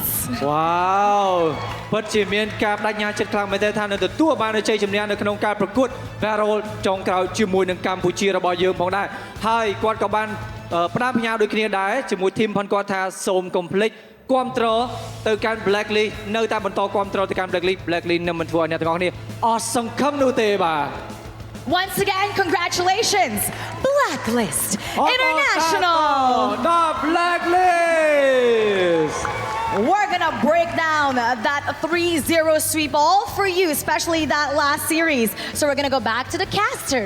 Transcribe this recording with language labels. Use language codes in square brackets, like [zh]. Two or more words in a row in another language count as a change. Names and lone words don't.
[km] Wow ពិតជាមានការបដិញ្ញាចិត្តខ្លាំងមែនទែនថានឹងទទួលបានជ័យជំនះនៅក្នុងការប្រកួត Battle ចុងក្រោយជាមួយនឹងកម្ពុជារបស់យើងផងដែរហើយគាត់ក៏បានផ្ដាំផ្ញើដូចគ្នាដែរជាមួយធីមផងគាត់ថាសូមកុំភ្លេចគាំទ្រទៅកាន់ Blacklist នៅតែបន្តគាំទ្រទៅកាន់ Blacklist នឹងមិនធ្វើឲ្យអ្នកទាំងអស់គ្នាអស់សង្ឃឹមនោះទេបាទ [en] Once again, congratulations, Blacklist International. The Blacklist. We're gonna break down that 3-0 sweep all for you, especially that last series. So we're gonna go back to the casters.